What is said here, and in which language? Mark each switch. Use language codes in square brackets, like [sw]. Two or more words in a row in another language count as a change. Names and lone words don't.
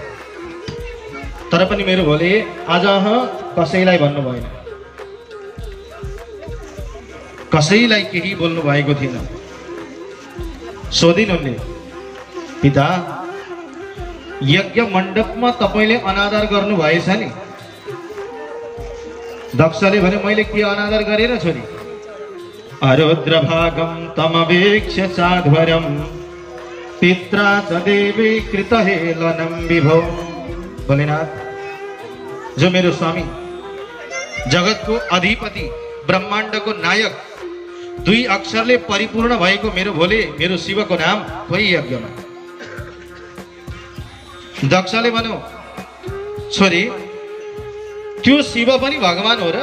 [ne] तर पनि मेरो भोले आज कसैलाई भन्नु भएन, कसैलाई केही बोल्नु भएको थिएन। सोधिन् उनले, पिता यज्ञ मण्डपमा तपाईले अनादर गर्नु भएछ नि? दक्षले भने मैले के अनादर गरेर छोरी? [sa] अरुद्र भागम तमवेक्ष्य साध्वरम पित्रा च देवी कृत हेलनम विभो। [ne] भोलेनाथ जो मेरो स्वामी, जगतको अधिपति, ब्रह्माण्डको नायक, 2 अक्षरले परिपूर्ण भएको मेरो भोले, मेरो शिवको नाम कोही यज्ञमा। दक्षले भन्यो, छोरी त्यो शिव पनि भगवान हो र?